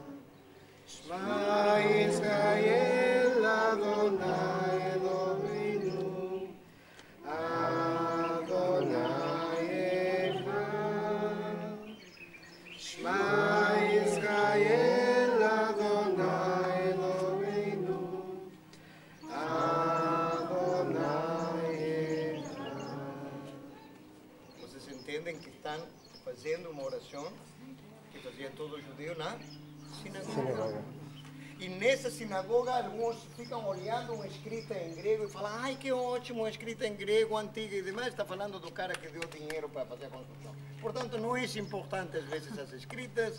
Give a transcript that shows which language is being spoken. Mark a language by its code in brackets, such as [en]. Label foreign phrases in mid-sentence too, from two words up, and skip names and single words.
[he] שמע ישראל אדוני אלוהינו אדוני אחד. שמע ישראל אדוני אלוהינו אדוני אחד. [pt] Vocês entendem que estão fazendo uma oração que fazia todo judeu na sinagoga. E nessa sinagoga, alguns ficam olhando uma escrita em grego e falam, ai, que ótimo, uma escrita em grego, antiga e demais. Está falando do cara que deu dinheiro para fazer a construção. Portanto, não é importante, às vezes, as escritas.